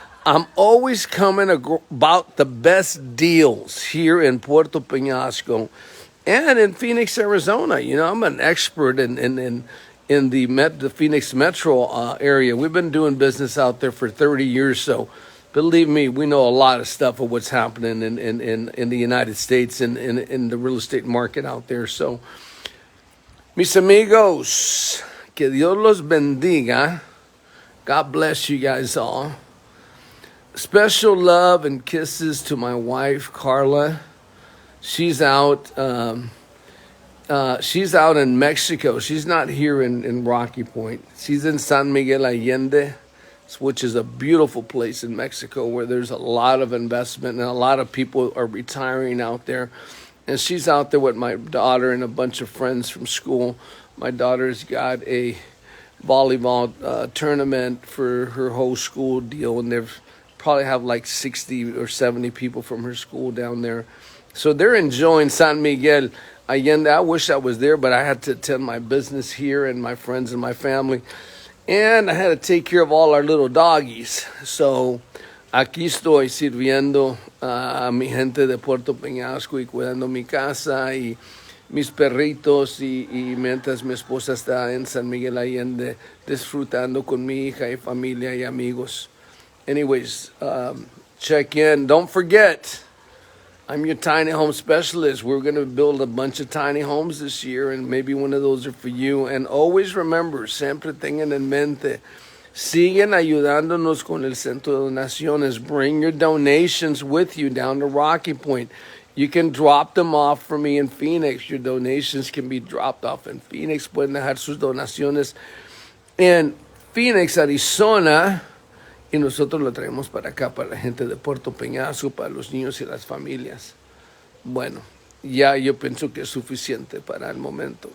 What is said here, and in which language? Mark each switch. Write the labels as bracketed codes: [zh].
[en] I'm always coming about the best deals here in Puerto Peñasco and in Phoenix, Arizona. I'm an expert in the Phoenix metro area. We've been doing business out there for 30 years, so believe me, we know a lot of stuff of what's happening in the United States and in the real estate market out there. [es] So, mis amigos, que Dios los bendiga. [en] God bless you guys all. Special love and kisses to my wife, Carla. She's out. She's out in Mexico. She's not here in Rocky Point. She's in San Miguel Allende, which is a beautiful place in Mexico where there's a lot of investment and a lot of people are retiring out there. And she's out there with my daughter and a bunch of friends from school. My daughter's got a volleyball tournament for her whole school deal, and they've probably have like 60 or 70 people from her school down there. So they're enjoying San Miguel Allende. I wish I was there, but I had to attend my business here and my friends and my family. And I had to take care of all our little doggies. [es] So aquí estoy sirviendo a mi gente de Puerto Peñasco y cuidando mi casa y mis perritos y mientras mi esposa está en San Miguel Allende disfrutando con mi hija y familia y amigos. [en] Anyways, check in. Don't forget, I'm your tiny home specialist. We're going to build a bunch of tiny homes this year, and maybe one of those are for you. And always remember, [es] siempre tengan en mente, siguen ayudándonos con el Centro de Donaciones. [en] Bring your donations with you down to Rocky Point. You can drop them off for me in Phoenix. Your donations can be dropped off in Phoenix. [es] Pueden dejar sus donaciones en Phoenix, Arizona. y nosotros lo traemos para acá, para la gente de Puerto Peñasco, para los niños y las familias. Bueno, ya yo pienso que es suficiente para el momento.